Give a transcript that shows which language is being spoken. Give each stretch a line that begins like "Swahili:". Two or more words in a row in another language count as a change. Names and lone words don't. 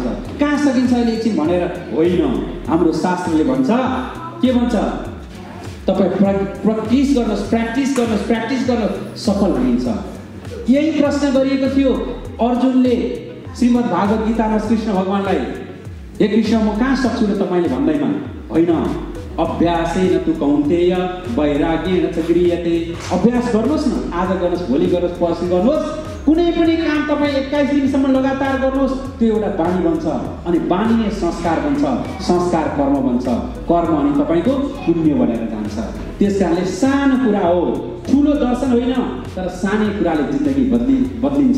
Nepali: कहाँ सकिन्छ अहिले एकछिन भनेर होइन, हाम्रो शास्त्रले भन्छ, के भन्छ? तपाईँ प्र्याक्टिस गर्नुहोस्, सफल हुनुहुन्छ। यही प्रश्न गरिएको थियो अर्जुनले श्रीमद् भागवत गीतामा कृष्ण भगवानलाई, हे कृष्ण म कहाँ सक्छु र तपाईँले भन्दैमा? होइन,
Sanskrit: अभ्यासेन तु कौन्तेय वैराग्येन च गृह्यते।
Nepali: अभ्यास गर्नुहोस् न, आज गर्नुहोस्, भोलि गर्नुहोस्, पर्सि गर्नुहोस्, कुनै पनि काम तपाईँ 21 दिनसम्म लगातार गर्नुहोस्, त्यो एउटा बानी बन्छ, अनि बानी नै संस्कार बन्छ, संस्कार कर्म बन्छ, कर्म अनि तपाईँको पुण्य बनेर जान्छ। त्यसकारणले सानो कुरा हो, ठुलो दर्शन होइन, तर सानै कुराले जिन्दगी बदलिन्छ।